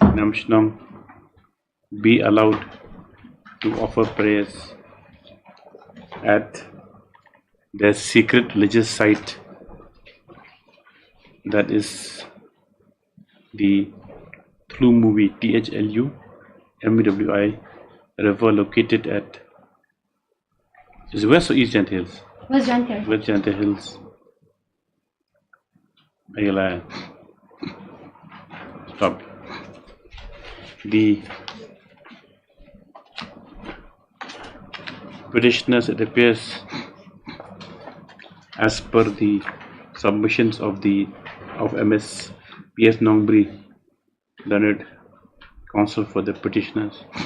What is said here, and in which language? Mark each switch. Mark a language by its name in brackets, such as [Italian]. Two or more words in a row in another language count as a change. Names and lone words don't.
[English] Nyamshnang be allowed to offer prayers at their secret religious site, that is the Thlu movie THLU MWI river located at is West or East Janta Hills? West Janta. West Janta Hills. Meghalaya. Stop. The petitioners, it appears, as per the submissions of MS PS Nongbri, learned counsel for the petitioners,